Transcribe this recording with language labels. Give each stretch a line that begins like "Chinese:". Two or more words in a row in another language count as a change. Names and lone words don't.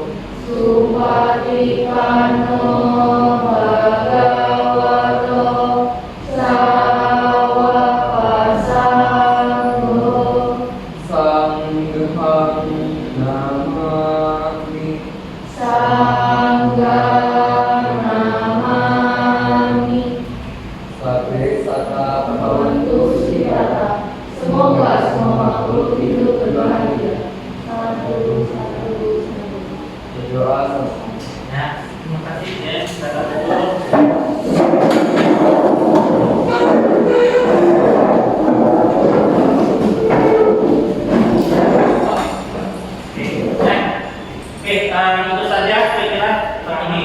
Pali: Supatipanno bhagavato sawaka sangho sangham namami Sangham namami. sabbe sata Bhavantu Srivata.
Indonesian: Semoga semua makhluk hidup berbahagia. Satu, satu, satu. berdoa selesai. Ya, terima kasih ya. Salam dulu. Oke, itu saja kira-kira Pak ini.